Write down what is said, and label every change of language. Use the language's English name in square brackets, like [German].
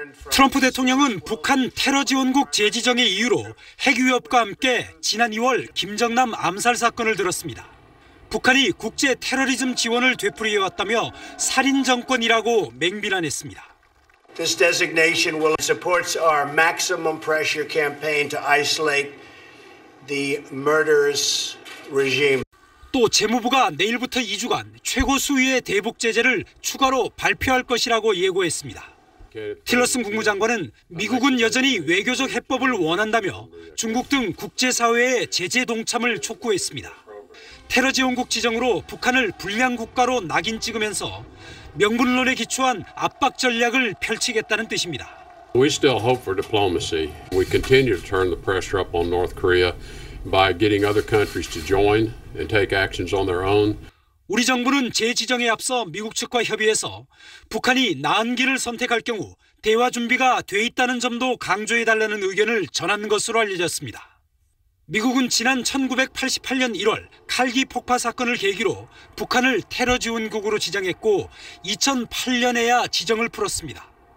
[Korean] 트럼프 대통령은 북한 테러 지원국 재지정의 이유로 핵위협과 함께 지난 2월 김정남 암살 사건을 들었습니다. 북한이 국제 테러리즘 지원을 되풀이해왔다며 살인 정권이라고 맹비난했습니다. [English] This designation will support our maximum pressure campaign to isolate the murderous regime. [Korean] 또 재무부가 내일부터 2주간 최고 수위의 대북 제재를 추가로 발표할 것이라고 예고했습니다. 틸러슨 국무장관은 미국은 여전히 외교적 해법을 원한다며 중국 등 국제사회의 제재 동참을 촉구했습니다. 테러 지원국 지정으로 북한을 불량 국가로 낙인 찍으면서 명분론에 기초한 압박 전략을 펼치겠다는 뜻입니다. [English] We still hope for diplomacy. We continue to turn the pressure up on North Korea by getting other countries to join and take actions on their own. [Korean] 우리 정부는 재지정에 앞서 미국 측과 협의해서 북한이 나은 길을 선택할 경우 대화 준비가 돼 있다는 점도 강조해달라는 의견을 전한 것으로 알려졌습니다. 미국은 지난 1988년 1월 칼기 폭파 사건을 계기로 북한을 테러 지원국으로 지정했고 2008년에야 지정을 풀었습니다.